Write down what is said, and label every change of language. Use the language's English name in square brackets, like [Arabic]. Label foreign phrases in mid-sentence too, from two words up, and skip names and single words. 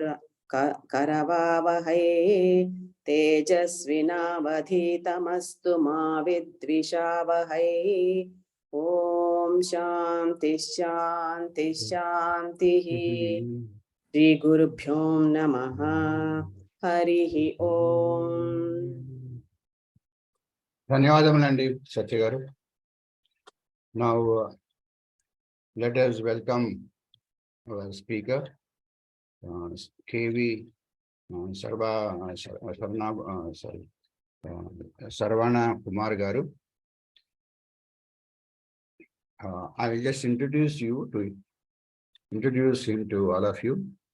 [Sanskrit] करवावहै तेजस्विनावधीतमस्तु मा विद्विषावहै ॐ शान्ति शान्ति शान्ति श्री गुरुभ्यो नमः हरिः ॐ [Telugu] ధన్యవాదములండి సత్య గారు. [English] Now let us welcome our speaker, KV Sarvana Kumar garu. I will just introduce him to all of you.